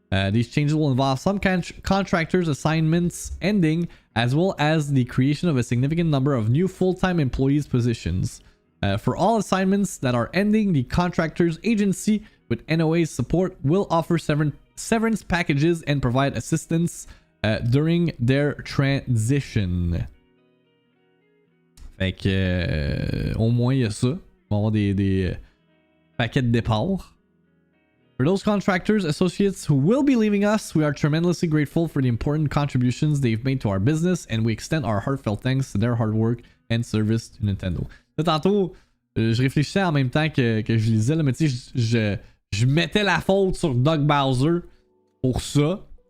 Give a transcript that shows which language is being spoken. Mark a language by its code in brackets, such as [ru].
[en] These changes will involve some contractors' assignments ending, as well as the creation of a significant number of new full-time employees' positions. For all assignments that are ending, the contractors' agency with NOA's support will offer severance packages and provide assistance during their transition. [fr] Fait que au moins il y a ça. On va avoir des paquets de départ. [en] For those contractors, associates who will be leaving us, we are tremendously grateful for the important contributions they've made to our business, and we extend our heartfelt thanks to their hard work and service to Nintendo. [fr] Là, tantôt, je réfléchissais en même temps que je lisais, là, mais tu sais, je mettais la faute sur Doug Bowser pour ça.